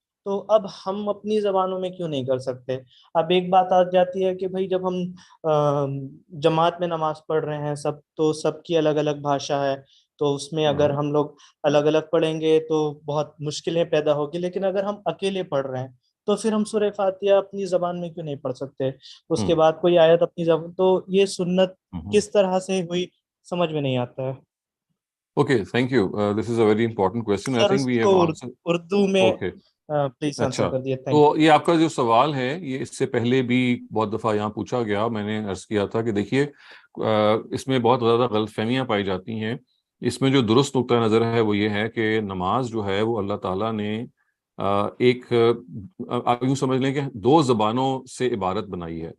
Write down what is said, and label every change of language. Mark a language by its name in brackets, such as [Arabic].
[Hindi] तो अब हम अपनी ज़बानों में क्यों नहीं कर सकते? अब एक बात आ जाती है कि भाई जब हम जमात में नमाज पढ़ रहे हैं सब, तो सबकी अलग अलग भाषा है, तो उसमें अगर हम लोग अलग अलग पढ़ेंगे तो बहुत मुश्किलें पैदा होगी. लेकिन अगर हम अकेले पढ़ रहे हैं तो फिर हम सूरह फातिहा अपनी ज़बान में क्यों नहीं पढ़ सकते? उसके बाद कोई आयत अपनी ज़बान, तो ये सुन्नत किस तरह से हुई समझ में नहीं आता है. [English] Okay, thank you. This is a very important question. I think we have answered. [Hindi] Urdu में [English] Okay. [Hindi] प्लीज आंसर कर दिया. तो ये आपका जो सवाल है, ये इससे पहले भी बहुत दफ़ा यहाँ पूछा गया. मैंने अर्ज किया था कि देखिए इसमें बहुत ज़्यादा गलतफहमियाँ पाई जाती हैं. इसमें जो दुरुस्त नुक्ता नज़र है वो ये है कि नमाज जो है वो अल्लाह ताला ने आप यूँ समझ लें कि दो ज़बानों से इबारत बनाई है.